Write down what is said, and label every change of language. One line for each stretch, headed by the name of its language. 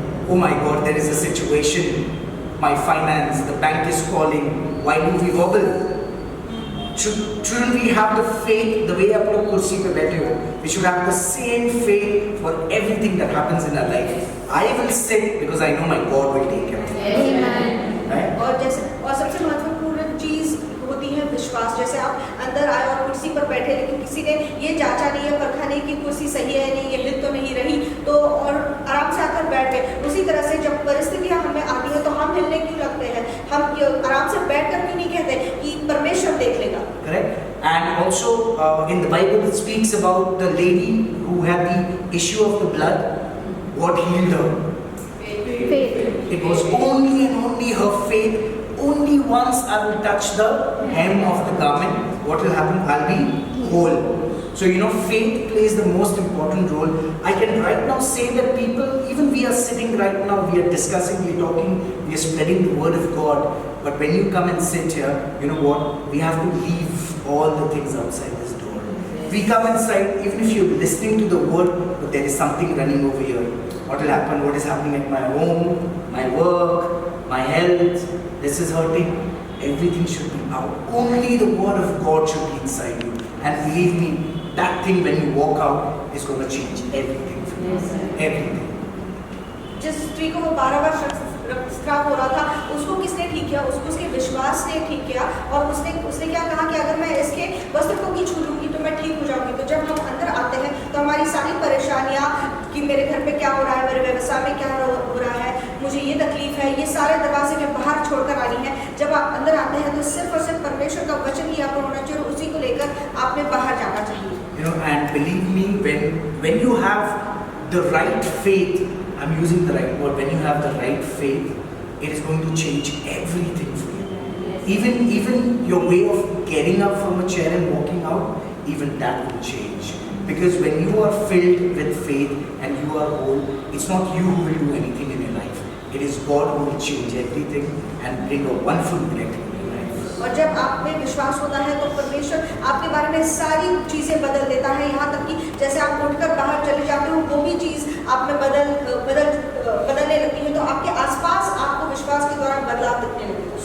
English: Oh my God, there is a situation. My finance, the bank is calling. Why do we wobble? Shouldn't we have the faith, the way
Hindi: आप लोग कुर्सी पे बैठे हो?
English: We should have the same faith for everything that happens in our life. I will sit because I know my God will take care of it. Amen. Right?
Hindi: और सबसे महत्वपूर्ण चीज होती है विश्वास। जैसे आप अंदर आए और कुर्सी पर बैठे, लेकिन किसी ने ये जांचा नहीं है, परखा नहीं कि कुर्सी सही है नहीं, ये हिल तो नहीं रही, तो और आराम से आकर बैठ गए। उसी तरह से जब परिस्थितियां हमें आती है तो हम हिलने क्यों लगते हैं? हम आराम से बैठ कर क्यों नहीं कहते कि परमेश्वर देख लेगा?
English: Correct? And also in the Bible it speaks about the lady who had the issue of the blood. What healed her? Faith. It was only and only her faith. Only once I will touch the hem of the garment, what will happen? I'll be whole. So you know, faith plays the most important role. I can right now say that people, even we are sitting right now, we are discussing, we are talking, we are spreading the word of God. But when you come and sit here, you know what? We have to leave all the things outside this door. We come inside, even if you're listening to the word, but there is something running over here. What will happen? What is happening at my home, my work, my health? This is hurting. Everything should be out. Only the word of God should be inside you. And believe me, that thing when you walk out is going to change everything for you. Everything.
Hindi: जिस स्त्री को वो 12 बार रक्तस्राव हो रहा था, उसको किसने ठीक किया? उसको उसके विश्वास ने ठीक किया। और उसने क्या कहा कि अगर मैं इसके वस्त्र को भी छू लूंगी तो मैं ठीक हो जाऊंगी। तो जब हम अंदर आते हैं तो हमारी सारी परेशानियां कि मेरे घर पे क्या हो रहा है, मेरे व्यवसाय में क्या हो रहा है, मुझे ये तकलीफ है, ये सारे दरवाजे में बाहर छोड़कर आनी है। जब आप अंदर आते हैं तो सिर्फ और सिर्फ परमेश्वर का वचन ही आप पर होना चाहिए और उसी को लेकर आपने बाहर जाना चाहिए।
English: You know, and believe me, when you have the right faith, I'm using the right word, when you have the right faith, it is going to change everything for you. Even your way of getting up from a chair and walking out, even that will change. Because when you are filled with faith and you are whole, it's not you who will do anything in your life. It is God who will change everything and bring a wonderful miracle in your life.
Hindi: और जब आप में विश्वास होता है तो परमेश्वर आपके बारे में सारी चीजें बदल देता है। यहाँ तक कि जैसे आप उठकर बाहर चले जाते हो, वो भी चीज आप में बदलने लगती है। तो आपके आसपास आपको विश्वास के द्वारा बदलाव दिखने लगता है।